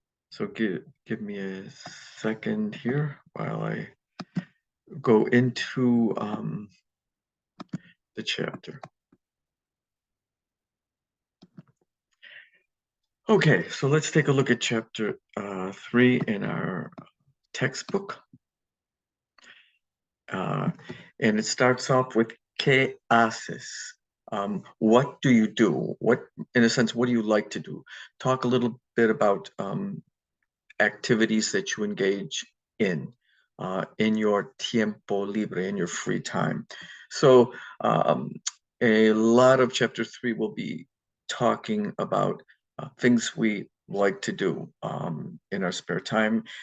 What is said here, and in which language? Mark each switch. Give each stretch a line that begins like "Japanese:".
English: So give me a second here while I go into the chapter. Okay, so let's take a look at chapter 3 in our textbook. And it starts off with
Spanish: ¿Qué haces?
English: What do you do? What, in a sense, what do you like to do? Talk a little bit about activities that you engage in your
Spanish: tiempo libre,
English: in your free time. So a lot of chapter 3 will be talking about things we like to do in our spare time.